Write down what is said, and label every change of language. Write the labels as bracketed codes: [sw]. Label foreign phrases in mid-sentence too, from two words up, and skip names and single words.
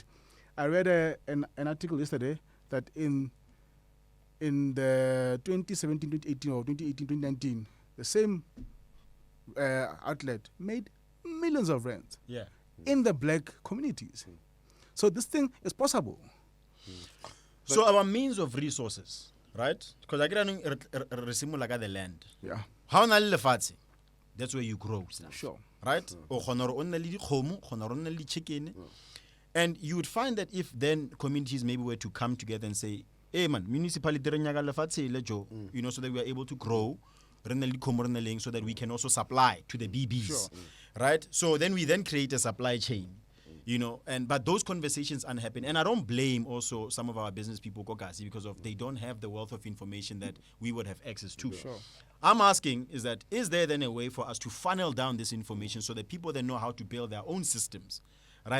[en] I read an article yesterday that in the 2017, 2018 or 2018, 2019, the same outlet made millions of rands Yeah. in the black communities. So this thing is possible. So our means of resources, right? Because I get like the land. Yeah, [st] How na le lefatshe? [en] That's where you grow stuff. sure. Right? [st] O kgona hore o nne le dikgomo, o kgona hore o nne le chicken. [en] And you would find that if then communities maybe were to come together and say, hey man, [st] municipality re nyaka lefatshe le jo, [en] you know, so that we are able to grow, [st] re nne le dikgomo, re nne le eng, [en] so that we can also supply to the BBs. Sure. Right? So then we then create a supply chain. You know, but those conversations aren't happening. And I don't blame also some of our business people, Kokasi, because they don't have the wealth of information that we would have access to. Sure. I'm asking is there then a way for us to funnel down this information so that people then know how to build their own systems, right?